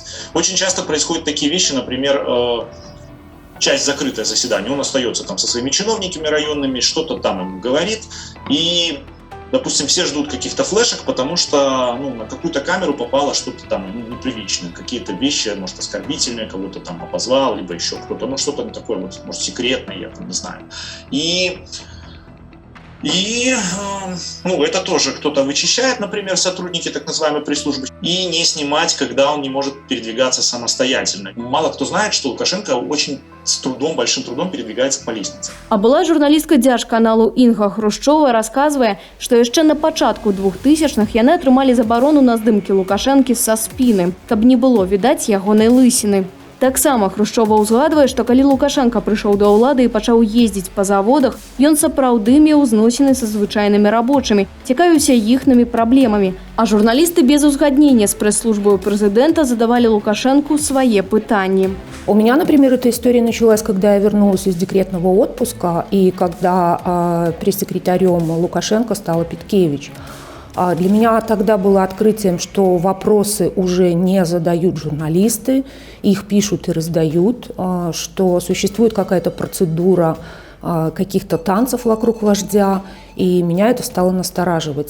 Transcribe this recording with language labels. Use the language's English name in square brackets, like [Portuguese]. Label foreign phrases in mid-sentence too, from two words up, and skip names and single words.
[Russian] Очень часто происходят такие вещи, например, часть закрытое заседание, он остается там со своими чиновниками районными, что-то там им говорит, и, допустим, все ждут каких-то флешек, потому что на какую-то камеру попало что-то там неприличное, какие-то вещи, может, оскорбительные, кого-то там обозвал, либо еще кто-то, что-то такое, может, секретное, я там не знаю. И это тоже кто-то вычищает, например, сотрудники так называемой пресс-службы, и не снимать, когда он не может передвигаться самостоятельно. Мало кто знает, что Лукашенко очень с трудом, большим трудом передвигается по лестнице. [Belarusian] А была журналістка дзяржканалу Інга Хрушчова расказвае, што яшчэ на пачатку 2000-х яны атрымалі забарону на здымкі Лукашэнкі са спіны, каб не было відаць ягонай лысіны. Таксама Хрушчова ўзгадвае, што калі Лукашенко прыйшоў да ўлады і пачаў ездзіць па заводах, ён сапраўды меў зносіны са звычайнымі рабочымі, цікавіўся іхнымі праблемамі. А журналісты без узгаднення з прэс-службой прэзідэнта задавалі Лукашенку свае пытанні. [Russian] У меня, например, эта история началась, когда я вернулась из декретного отпуска и когда пресс-секретарем Лукашенко стала Питкевич. Для меня тогда было открытием, что вопросы уже не задают журналисты, их пишут и раздают, что существует какая-то процедура каких-то танцев вокруг вождя, и меня это стало настораживать.